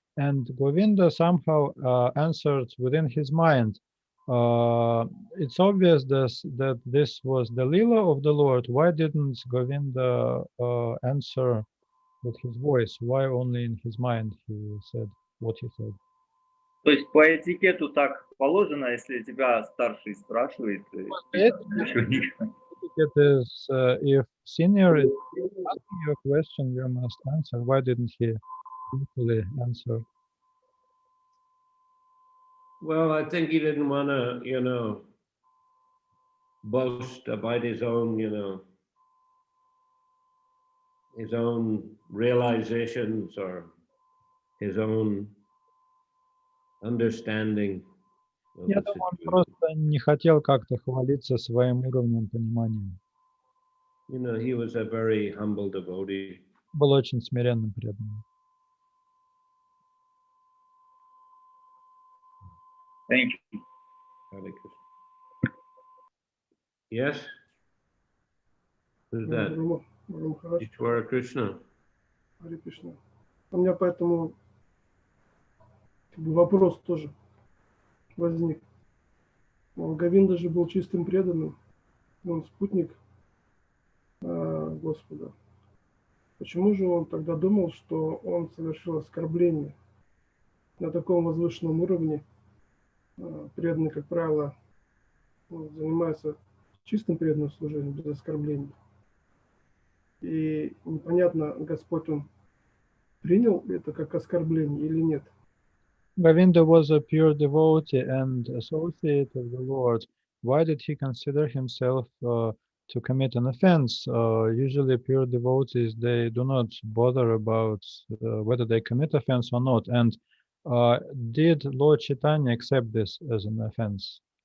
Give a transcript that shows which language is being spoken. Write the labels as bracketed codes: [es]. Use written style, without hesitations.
[en] And Govinda somehow answered within his mind, it's obvious that this was the Lila of the Lord. Why didn't Govinda answer with his voice? Why only in his mind he said what he said? [ru] То есть по этикету так положено, если тебя старший спрашивает, ты еще не... [en] It is if senior is asking you a question, you must answer. Why didn't he simply answer? Well, I think he didn't want to, boast about his own, his own realizations or his own understanding of [ru] Я [en] the [ru] думаю, он [en] situation. [ru] просто не хотел как-то хвалиться своим уровнем понимания. [en] He was a very humble devotee. [ru] Был очень смиренным преданным. [en] Thank you. Hare Krishna. Yes? Who's that? Ishvara Krishna. [ru] Харе Кришна. У меня поэтому вопрос тоже возник. Говинда же был чистым преданным, он спутник Господа. Почему же он тогда думал, что он совершил оскорбление на таком возвышенном уровне? Преданные, как правило, занимаются чистым преданным служением, без оскорблений. И непонятно, Господь, он принял это как оскорбление или нет. [en] Govinda was a pure devotee and associate of the Lord. Why did he consider himself to commit an offense? Usually pure devotees, they do not bother about whether they commit offense or not. And did Lord Chaitanya accept this as an offense?